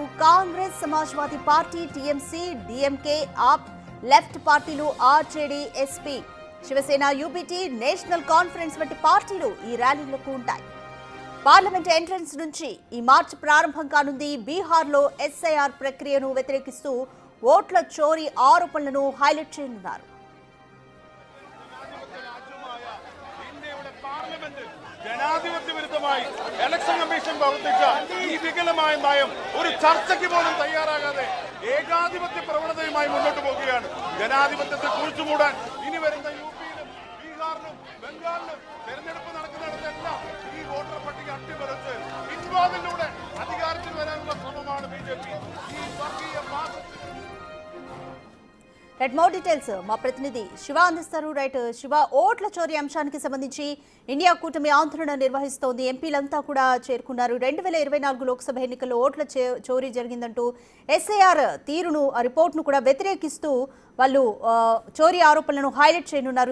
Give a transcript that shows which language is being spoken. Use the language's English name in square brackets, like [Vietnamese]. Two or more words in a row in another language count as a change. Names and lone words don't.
[Telugu] కాంగ్రెస్, సమాజ్వాదీ పార్టీ, టీఎంసీ, డీఎంకే, ఆప్, లెఫ్ట్ పార్టీలు, ఆర్జేడీ, ఎస్పీ, శివసేన, యూబీటీ, నేషనల్ కాన్ఫరెన్స్ వంటి పార్టీలు ఈ ర్యాలీలకు ఉంటాయి. [English] parliament entrance [Telugu] నుంచి ఈ మార్చ్ ప్రారంభం కానుంది. బీహార్లో ఎస్ఐఆర్ ప్రక్రియను వ్యతిరేకిస్తూ ఓట్ల చోరీ ఆరోపణలను హైలైట్ చేయనున్నారు. [Malayalam] ജനാധിപത്യ വിരുദ്ധമായി ഇലക്ഷൻ കമ്മീഷൻ പ്രവർത്തിച്ച ഈ വികലമായ നയം ഒരു ചർച്ചയ്ക്ക് പോലും തയ്യാറാകാതെ ഏകാധിപത്യ പ്രവണതയുമായി മുന്നോട്ട് പോകുകയാണ്. ജനാധിപത്യത്തെ കുഴിച്ചുമൂടാൻ ഇനി വരുന്ന യുപിയിലും ബീഹാറിലും ബംഗാളിലും തെരഞ്ഞെടുപ്പ് നടക്കുന്നിടത്തെല്ലാം ഈ വോട്ടർ പട്ടിക അട്ടിമറിച്ച് പിൻവാതിലൂടെ അധികാരത്തിൽ വരാനുള്ള ശ്രമമാണ് ബിജെപി. ഈ വർഗീയ [Telugu] రైట్, [English] more details [Telugu] మా ప్రతినిధి శివ అందిస్తారు. రైట్ శివ, ఓట్ల చోరీ అంశానికి సంబంధించి ఇండియా కూటమి ఆందోళన నిర్వహిస్తోంది. ఎంపీలంతా కూడా చేరుకున్నారు. 2024 లోక్సభ ఎన్నికల్లో ఓట్ల చోరీ జరిగిందంటూ ఎస్ఐఆర్ తీరును, రిపోర్ట్ను కూడా వ్యతిరేకిస్తూ వాళ్ళు చోరీ ఆరోపణలను హైలైట్ చేయనున్నారు.